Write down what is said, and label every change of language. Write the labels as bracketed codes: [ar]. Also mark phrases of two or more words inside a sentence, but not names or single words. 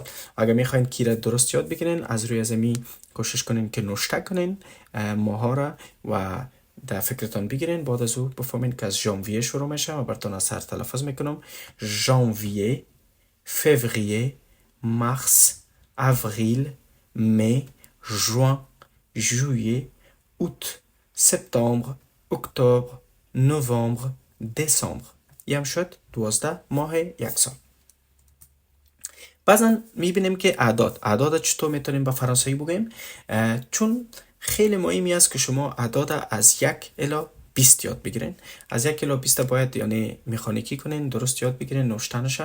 [fa] اگر میخواین کی را درست یاد بگیرین، از روی زمین کوشش کنین که نوشته کنین ماها را و در فکرتان بگیرین. بعد از او بفهمین که از ژانویه شروع میشه و براتون از هر تلفظ میکنم. ژانویه، فوریه، مارس، [fr] avril, mai, juin, juillet, août, septembre, octobre, novembre, décembre. [fa] یم شد 12 ماه یک سال. بعضا میبینیم که اعداد چطور میتونیم به فرانسوی بگیم، چون خیلی مهمی است که شما اعداد از 1 الی 20 یاد بگیرین. از 1 الی 20 باید یعنی مکانیکی کنین، درست یاد بگیرین نوشتنش.